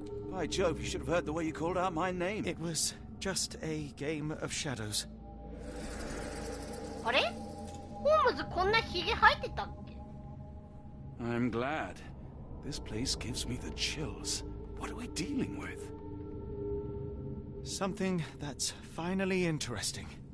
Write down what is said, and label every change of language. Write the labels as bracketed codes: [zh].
[en] By Jove, you should have heard the way you called out my name. It was just a game of shadows. [ja] あれ？ホームズこんなヒゲ生えてたっけ？ [en] I'm glad. This place gives me the chills. What are we dealing with? Something that's finally interesting.